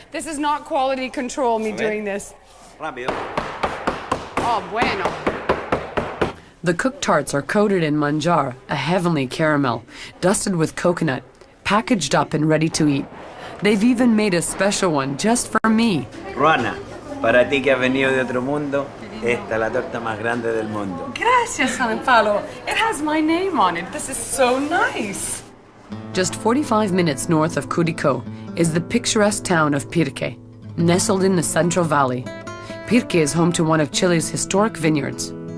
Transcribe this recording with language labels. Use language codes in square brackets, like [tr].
[en] This is not quality control, me doing this. [es] Rápido. Oh, bueno. [en] The cooked tarts are coated in manjar, a heavenly caramel, dusted with coconut, packaged up and ready to eat. They've even made a special one just for me. [es] Ruana, para ti que has venido de otro mundo, esta es la torta más grande del mundo. Gracias, [en] San Paulo. It has my name on it. This is so nice. Just 45 minutes north of Curicó is the picturesque town of Pirque, nestled in the Central Valley. Pirque is home to one of Chile's historic vineyards.